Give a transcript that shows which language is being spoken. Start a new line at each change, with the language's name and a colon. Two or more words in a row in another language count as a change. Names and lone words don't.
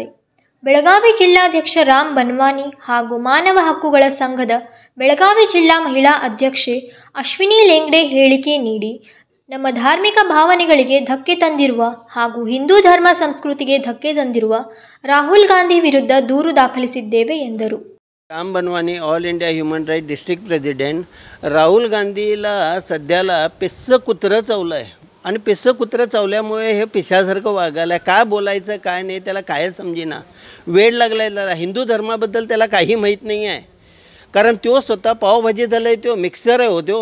Kannada: ಬೆಳಗಾವಿ ಜಿಲ್ಲಾಧ್ಯಕ್ಷ ರಾಮ್ ಬನ್ವಾನಿ ಹಾಗೂ ಮಾನವ ಹಕ್ಕುಗಳ ಸಂಘದ ಬೆಳಗಾವಿ ಜಿಲ್ಲಾ ಮಹಿಳಾ ಅಧ್ಯಕ್ಷೆ ಅಶ್ವಿನಿ ಲೆಂಗ್ಡೆ ಹೇಳಿಕೆ ನೀಡಿ, ನಮ್ಮ ಧಾರ್ಮಿಕ ಭಾವನೆಗಳಿಗೆ ಧಕ್ಕೆ ತಂದಿರುವ ಹಾಗೂ ಹಿಂದೂ ಧರ್ಮ ಸಂಸ್ಕೃತಿಗೆ ಧಕ್ಕೆ ತಂದಿರುವ ರಾಹುಲ್ ಗಾಂಧಿ ವಿರುದ್ಧ ದೂರು ದಾಖಲಿಸಿದ್ದೇವೆ ಎಂದರು.
Marathi: राम बनवानी
English: All India Human Right District President
Marathi: राहुल गांधीला सध्याला पिस्सं कुत्रं चावलं आहे आणि पिस्सं कुत्रं चावल्यामुळे हे पिशासारखं वागायला काय बोलायचं काय नाही त्याला कायच समजेना. वेळ लागला आहे त्याला. हिंदू धर्माबद्दल त्याला काही माहीत नाही आहे. कारण तो स्वतः पावभाजी झालं आहे, तो मिक्सर आहे हो.